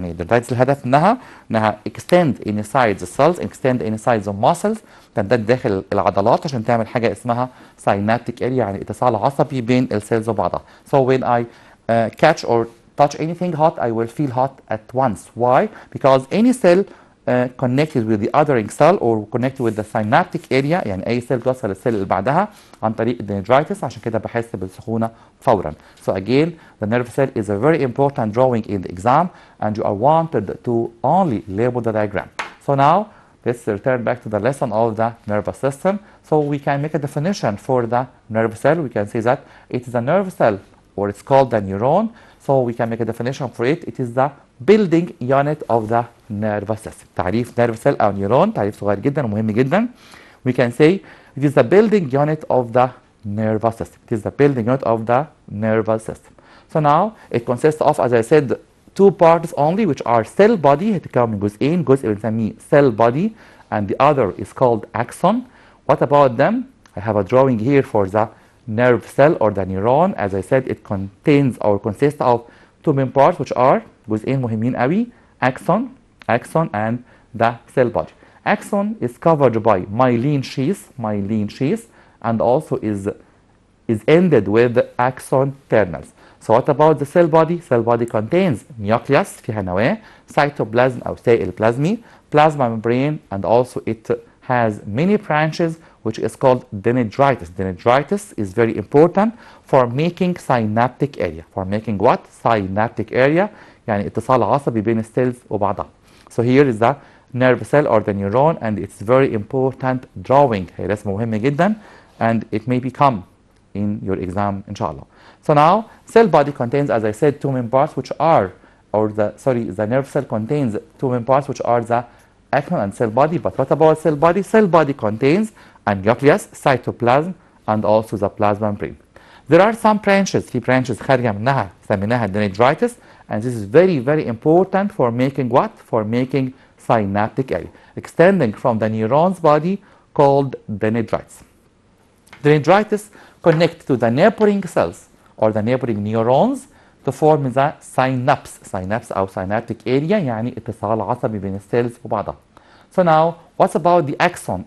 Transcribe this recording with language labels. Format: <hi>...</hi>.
<ar>يعني dendrites الهدف انها</ar> <en>extend inside the cells, extend inside the muscles،</en> <ar>تمتد داخل العضلات عشان تعمل حاجة اسمها synaptic area يعني اتصال عصبي بين السيلز وبعضها.</ar> <en>So when I catch or touch anything hot, I will feel hot at once. Why? Because any cell connected with the othering cell or connected with the synaptic area،</en> <ar>يعني أي سيل توصل للسيل اللي بعدها عن طريق الدندرايتس، عشان كده بحس بالسخونة فورا.</ar> <en>So again, the nerve cell is a very important drawing in the exam, and you are wanted to only label the diagram. So now let's return back to the lesson of the nervous system. So we can make a definition for the nerve cell. We can say that it is a nerve cell, or it's called the neuron. So we can make a definition for it. It is the building unit of the nervous system.</en> <ar>تعريف nerve cell أو neuron تعريف صغير جدا ومهم جدا.</ar> <en>We can say it is the building unit of the nervous system. It is the building unit of the nervous system. So now it consists of, as I said, two parts only, which are cell body.</en> <ar>هتتكون من جزئين، جزء بنسميه</ar> <en>cell body and the other is called axon. What about them? I have a drawing here for the nerve cell or the neuron. As I said, it contains or consists of two main parts, which are</en> <ar>جزئين مهمين قوي،</ar> <en>axon and the cell body. Axon is covered by myelin sheath and also is ended with axon terminals. So what about the cell body? Cell body contains nucleus</en> <ar>فيها نواة،</ar> <en>cytoplasm</en> <ar>أو سائل بلازمي،</ar> <en>plasma membrane, and also it has many branches, which is called dendrites. Dendrites is very important for making synaptic area. For making what?</en> <ar>Synaptic area يعني اتصال عصبي بين السيلز وبعضها.</ar> <en>So here is the nerve cell or the neuron, and it's very important drawing.</en> <ar>هي رسمة مهمة جدا</ar> <en>and it may become in your exam</en> <ar>إن شاء الله.</ar> <en>So now cell body contains, as I said, two main parts, which are or the nerve cell contains two main parts, which are the axon and cell body. But what about cell body? Cell body contains a nucleus, cytoplasm, and also the plasma membrane. There are some branches, في branches</en> <ar>خارجة منها سميناها</ar> <en>dendrites, and this is very, very important for making what? For making synaptic area, extending from the neuron's body called dendrites. Dendrites connect to the neighboring cells or the neighboring neurons to form the synapse.</en> <ar>Synapse أو synaptic area يعني اتصال عصبي بين السيلز وبعضها.</ar> <en>So now, what's about the axon?</en>